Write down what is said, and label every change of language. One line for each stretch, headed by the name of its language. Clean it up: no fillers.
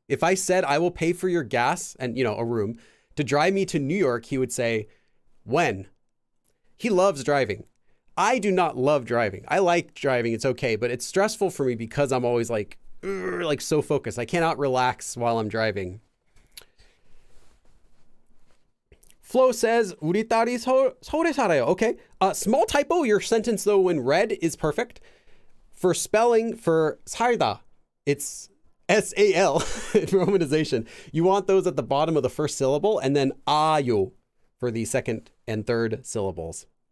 English: If I said I will pay for your gas and, you know, a room to drive me to New York, he would say, when? He loves driving. I do not love driving. I like driving. It's okay, but it's stressful for me because I'm always like so focused. I cannot relax while I'm driving. Flo says,
Korean: 우리 딸이 서울에 살아요.
English: Okay. Small typo. Your sentence, though, when read is perfect. For spelling, for 살다, it's S-A-L, romanization. You want those at the bottom of the first syllable, and then 아요 for the second and third syllables.